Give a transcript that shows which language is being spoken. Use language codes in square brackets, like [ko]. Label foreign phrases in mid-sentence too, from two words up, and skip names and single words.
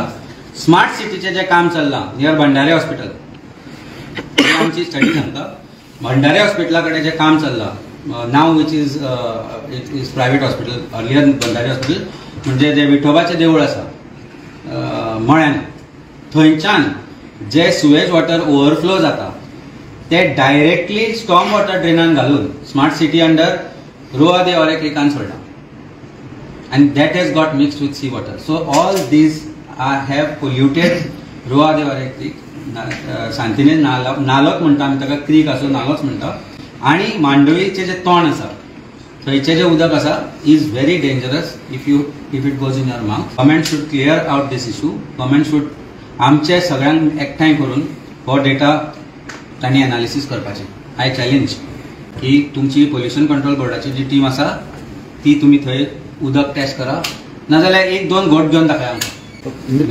[kok] स्मार्ट सिटीचे जे काम चल्लां नियर भंडारे हॉस्पिटल, आमची स्टडी सांगता भंडारे हॉस्पिटला कडेन जे काम चल्लां [en] now which is private hospital, [kok] अर्लियर भंडारे हॉस्पिटल म्हणजे जे विठोबाचें देवूळ आसा मळ्यान, थंयच्यान जे [en] sewage water overflow [kok] जाता ते डायरेक्टली [en] storm water drain [kok] घालून स्मार्ट सिटी अंडर रुआ दे ऑरे क्रिकान सोडटा [en] and that has got mixed with sea water. So all these have polluted [kok] रुआ दे ऑरे क्रीक, सांतिनेज नालोच म्हणटा आमी ताका, क्रीक असो नालोच म्हणटा। आनी मांडवीचे जे तोंड आसा थंयचे जे उदक आसा [en] is very dangerous if it goes in your mouth. government should clear out this issue. government should [kok] आमचे सगळ्यांक एकठांय करून हो डेटा तांणी एनालिसीस करपाचें। [en] I challenge [kok] की तुमची पोल्युशन कंट्रोल बोर्डाची जी टीम आसा ती तुमी थंय उदक टेस्ट करा, नाजाल्यार 1-2 घोट घेवन दाखया आमकां।